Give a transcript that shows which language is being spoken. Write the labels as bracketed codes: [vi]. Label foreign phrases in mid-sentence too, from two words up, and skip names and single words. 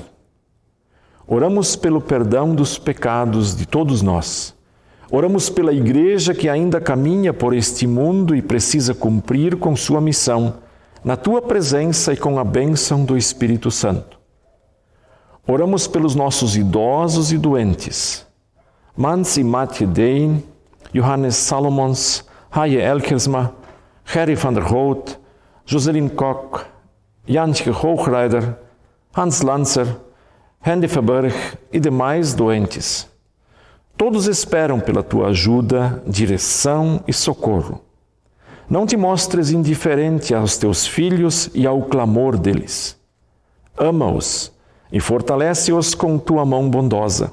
[pt] Oramos pelo perdão dos pecados de todos nós. Oramos pela Igreja que ainda caminha por este mundo e precisa cumprir com sua missão, na tua presença e com a bênção do Espírito Santo. Oramos pelos nossos idosos e doentes. Mans Matje Dein, Johannes Salomons, Haie Elkersma, Gerry van der Hout, Joselin Kok, Janske Hochreider, Hans Lanzer, Hendy Verberg e demais doentes. Todos esperam pela tua ajuda, direção e socorro. Não te mostres indiferente aos teus filhos e ao clamor deles. Ama-os e fortalece-os com tua mão bondosa.